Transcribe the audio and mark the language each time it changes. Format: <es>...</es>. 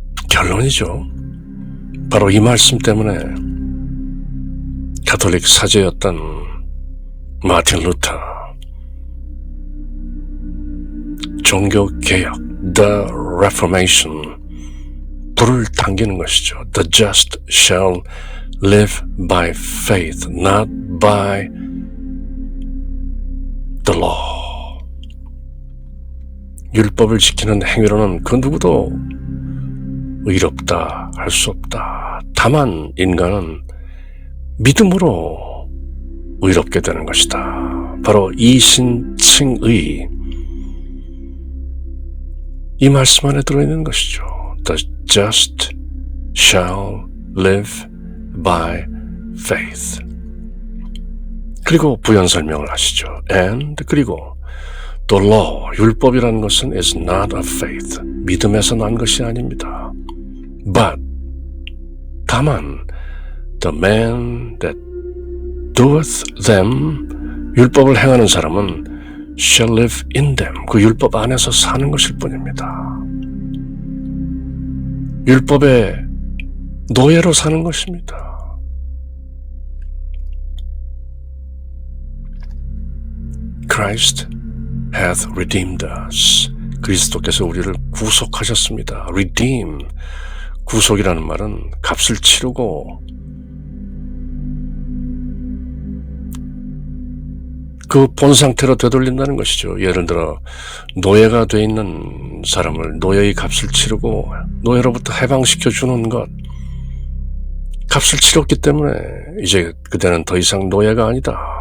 <ko>결론이죠. 바로 이 말씀 때문에 가톨릭 사제였던 마틴 루터, 종교개혁,</ko> <en>The Reformation,</en> <ko>불을 당기는 것이죠.</ko> <en>The just shall live by faith, not by the law.</en> <ko>율법을 지키는 행위로는 그 누구도 의롭다 할 수 없다. 다만 인간은 믿음으로 의롭게 되는 것이다. 바로 이신칭의 이 말씀 안에 들어있는 것이죠.</ko> <en>The just shall live by faith.</en> <ko>그리고 부연 설명을 하시죠.</ko> <en>And</en> <ko>그리고</ko> <en>the law,</en> <ko>율법이라는 것은</ko> <en>is not of faith.</en> <ko>믿음에서 난 것이 아닙니다.</ko> <en>But</en> <ko>다만</ko> <en>the man that doeth them,</en> <ko>율법을 행하는 사람은</ko> <en>shall live in them,</en> <ko>그 율법 안에서 사는 것일 뿐입니다. 율법의 노예로 사는 것입니다.</ko> <en>Christ hath redeemed us.</en> <ko>그리스도께서 우리를 구속하셨습니다. Redeem, 구속이라는 말은 값을 치르고 그 본 상태로 되돌린다는 것이죠. 예를 들어 노예가 돼 있는 사람을 노예의 값을 치르고 노예로부터 해방시켜 주는 것, 값을 치렀기 때문에 이제 그대는 더 이상 노예가 아니다.</ko>